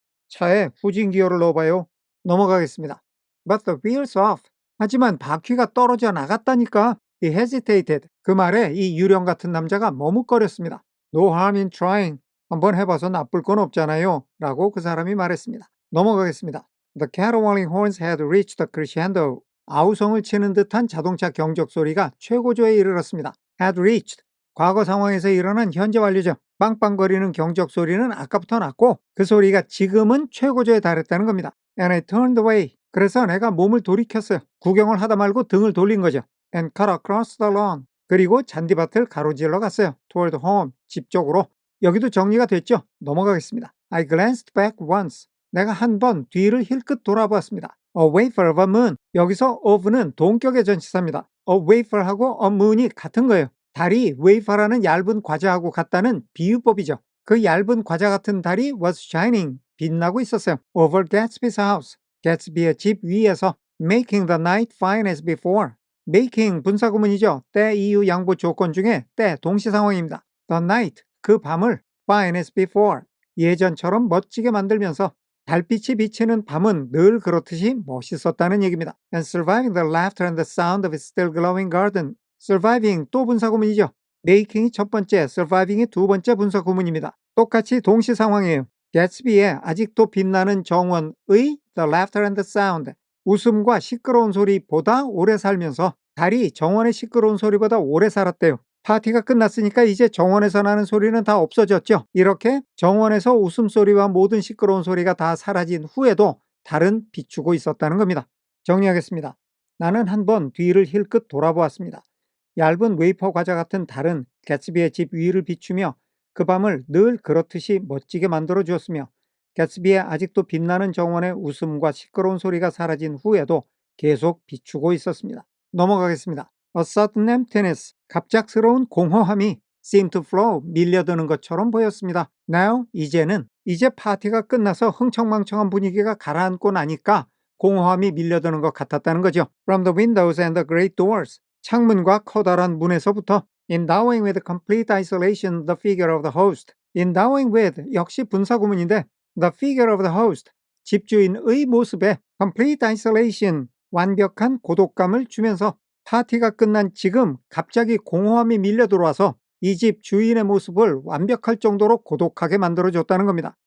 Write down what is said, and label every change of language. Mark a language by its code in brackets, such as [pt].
[ko] 차에 후진 기어를 넣어봐요. 넘어가겠습니다. [en] But the wheels off. [ko] 하지만 바퀴가 떨어져 나갔다니까. [en] He hesitated. [ko] 그 말에 이 유령 같은 남자가 머뭇거렸습니다. [en] No harm in trying. [ko] 한번 해봐서 나쁠 건 없잖아요. 라고 그 사람이 말했습니다. 넘어가겠습니다. [en] The caterwauling horns had reached a crescendo. [ko] 아우성을 치는 듯한 자동차 경적 소리가 최고조에 이르렀습니다. [en] Had reached. [ko] 과거 상황에서 일어난 현재 완료죠. 빵빵거리는 경적 소리는 아까부터 났고 그 소리가 지금은 최고조에 달했다는 겁니다. [en] And I turned away. [ko] 그래서 내가 몸을 돌이켰어요. 구경을 하다 말고 등을 돌린 거죠. [en] And cut across the lawn. [ko] 그리고 잔디밭을 가로질러 갔어요. [en] Toward home. [ko] 집 쪽으로. 여기도 정리가 됐죠? 넘어가겠습니다. [en] I glanced back once. [ko] 내가 한 번 뒤를 힐끗 돌아보았습니다. [en] A wafer of a moon. [ko] 여기서 of는 동격의 전치사입니다. A wafer하고 a moon이 같은 거예요. 달이 웨이퍼라는 얇은 과자하고 같다는 비유법이죠. 그 얇은 과자 같은 달이 [en] was shining. [ko] 빛나고 있었어요. [en] Over Gatsby's house. [ko] 개츠비의 집 위에서 [en] making the night fine as before. [ko] making 분사구문이죠. 때, 이유, 양보 조건 중에 때 동시 상황입니다. [en] The night. [ko] 그 밤을 [en] fine as before. [ko] 예전처럼 멋지게 만들면서 달빛이 비치는 밤은 늘 그렇듯이 멋있었다는 얘기입니다. [en] And surviving the laughter and the sound of its still glowing garden. [ko] surviving 또 분사구문이죠. making이 첫 번째, surviving이 두 번째 분사구문입니다. 똑같이 동시 상황이에요. 개츠비의 아직도 빛나는 정원의 [en] the laughter and the sound. [ko] 웃음과 시끄러운 소리보다 오래 살면서 달이 정원의 시끄러운 소리보다 오래 살았대요. 파티가 끝났으니까 이제 정원에서 나는 소리는 다 없어졌죠. 이렇게 정원에서 웃음소리와 모든 시끄러운 소리가 다 사라진 후에도 달은 비추고 있었다는 겁니다. 정리하겠습니다. 나는 한번 뒤를 힐끗 돌아보았습니다. 얇은 웨이퍼 과자 같은 달은 개츠비의 집 위를 비추며 그 밤을 늘 그렇듯이 멋지게 만들어 주었으며 개츠비의 아직도 빛나는 정원의 웃음과 시끄러운 소리가 사라진 후에도 계속 비추고 있었습니다. 넘어가겠습니다. [en] A sudden emptiness, [ko] 갑작스러운 공허함이 [en] seemed to flow, [ko] 밀려드는 것처럼 보였습니다. [en] Now, [ko] 이제 파티가 끝나서 흥청망청한 분위기가 가라앉고 나니까 공허함이 밀려드는 것 같았다는 거죠. [en] From the windows and the great doors, [ko] 창문과 커다란 문에서부터 [en] endowing with complete isolation the figure of the host. endowing with [ko] 역시 분사구문인데 [en] the figure of the host, [ko] 집주인의 모습에 [en] complete isolation, [ko] 완벽한 고독감을 주면서 파티가 끝난 지금 갑자기 공허함이 밀려 들어와서 이 집 주인의 모습을 완벽할 정도로 고독하게 만들어줬다는 겁니다.